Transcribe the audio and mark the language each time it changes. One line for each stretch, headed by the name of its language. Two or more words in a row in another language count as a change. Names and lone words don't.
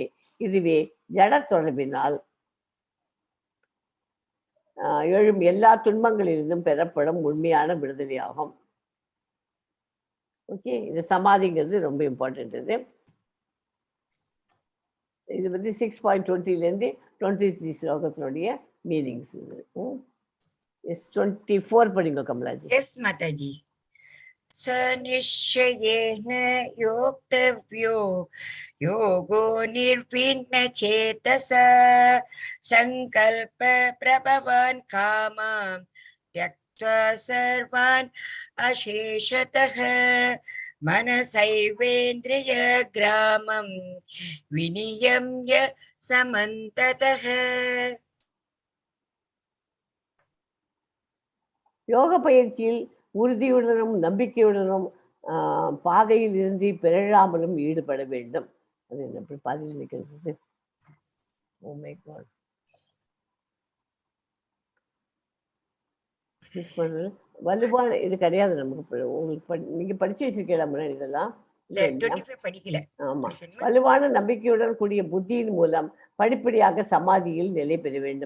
Tamil: இதுவே ஜட தொடர்பினால் எழும் எல்லா துன்பங்களிலிருந்தும் பெறப்படும் உண்மையான விடுதலையாகும். ஓகே, இந்த சமாதிங்கிறது ரொம்ப இம்பார்ட்டன்ட். இது 6.20 23 ஸ்லோகத்தினுடைய மீனிங்ஸ். 24 படிங்க கமலாஜி. Yes, Mataji.
Sanskrit: सनिश्चयेन योक्तव्यो योगो निर्विण्ण चेतसा संकल्प प्रभवान् कामान् त्यक्त्वा सर्वान् अशेषतः मनसैवेन्द्रिय ग्रामं विनियम्य समन्ततः.
Tamil: யோக பயிற்சியில் உறுதியுடனும் நம்பிக்கையுடனும் பாதையில் இருந்து பிறழாமலும் ஈடுபட வேண்டும். அது என்ன பாதையில் நிற்கிறது?
English: Oh my God.
Tamil: வலுவான இது கிடையாது நமக்கு. உங்களுக்கு நீங்க படிச்சு வச்சிருக்கலாம் முன்னாடி இதெல்லாம். ஆமா, வலுவான நம்பிக்கையுடன் கூடிய புத்தியின் மூலம் படிப்படியாக சமாதியில் நிலை பெற வேண்டும்.